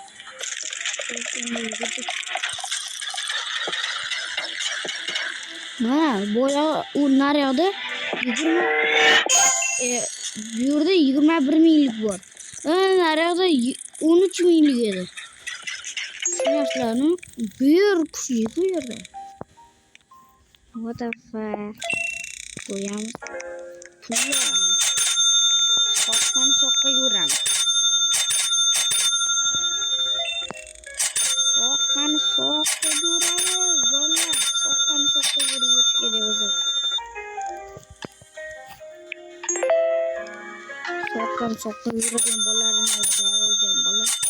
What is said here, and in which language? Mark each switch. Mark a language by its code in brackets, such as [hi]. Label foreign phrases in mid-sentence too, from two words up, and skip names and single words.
[uz] Boya u naryoqda 21 minglik bor. Naryoqda 13 minglik edi. Tushunasizlarmi? Bu yer kuchli bu yerda. [en] What the fuck? [uz] Qo'yamiz. Soqqa yuramiz. Soqqa yuramiz. Bolalar, soqqa yurib kerak o'zi. Soqqa yurgan bolalarni o'zim bola.